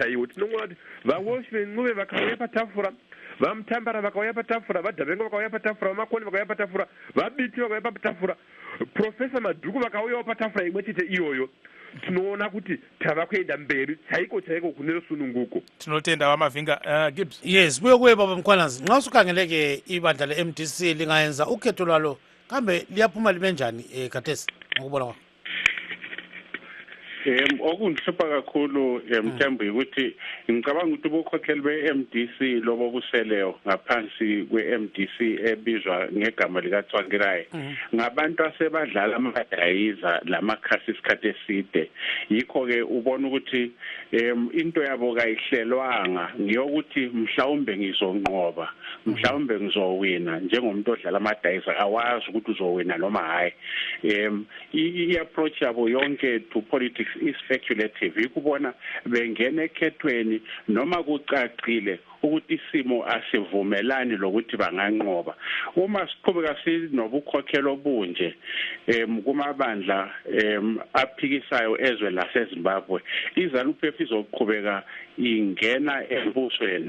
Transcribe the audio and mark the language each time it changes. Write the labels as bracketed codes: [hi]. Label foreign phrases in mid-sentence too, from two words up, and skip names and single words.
[sn] Tinongoona kuti vawoshi ven'uve vakauya patafura vamutambara vakauya patafura, vadhavenga vakauya patafura, vamakoni vakauya patafura, vabiti vakauya patafura, Profesa Madhuku vakauyawo patafura imwe chete iyoyo. Tinoona kuti tava kuenda mberi chaiko kune rusununguko. Tinotenda Wamavhinga. Gibbs. [nd] Yes, buye baba Mkhwananzi. Nxa usukhangeleke ibandla le-MDC lingayenza ukhetho lwalo kambe liyaphuma libe njani khathesi ngokubona kwakho? Okundihlupha kakhulu Mthembu ukuthi ngicabanga ukuthi ubukhokheli be-MDC lobo buseleyo ngaphansi kwe-MDC ebizwa ngegama likaTswangirayi ngabantu asebadlala amadayiza lamakhasi isikhathi eside. Yikho-ke ubona ukuthi into yabo kayihlelwanga ngiyokuthi mhlawumbe ngizonqoba, mhlawumbe ngizowina njengomuntu odlala amadayiza awazi ukuthi uzowina noma hayi. I-approach yabo yonke [en] to politics is speculative. [nd] Ikubona bengena ekhethweni noma kucacile ukuthi isimo asivumelani lokuthi banganqoba. Uma siqhubeka sinobukhokhelo obunje kumabandla aphikisayo ezwe laseZimbabwe, iZANU-PF izoqhubeka ingena embusweni.